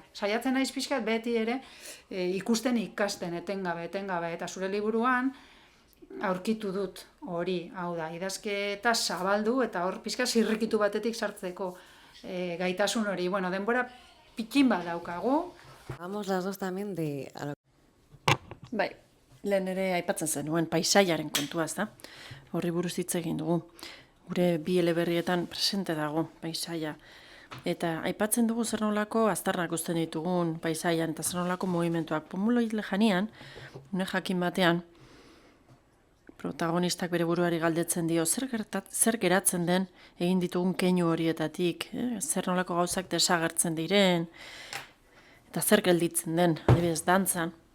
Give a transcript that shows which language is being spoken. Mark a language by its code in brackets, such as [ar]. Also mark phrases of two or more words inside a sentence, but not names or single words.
[eu] Saiatzen naiz pixkat beti ere ikusten ikasten, etengabe, eta zure liburuan aurkitu dut hori, hau da, idazketa zabaldu, eta hor pixkat zirrikitu batetik sartzeko gaitasun hori. Denbora pikin bat daukagu. [es] Vamos las dos también de... [eu] Bai, lehen ere aipatzen zenuen paisaiaren kontua, horri buruz hitz egin dugu. Gure bi eleberrietan presente dago paisaia. Eta aipatzen dugu zer nolako aztarnak uzten ditugun paisaian eta zer nolako mugimenduak. Pomuloi lejanian, une jakin batean, protagonistak bere buruari galdetzen dio, zer geratzen den egin ditugun keinu horietatik, zer nolako gauzak desagertzen diren, eta zer gelditzen den, adibidez dantzan.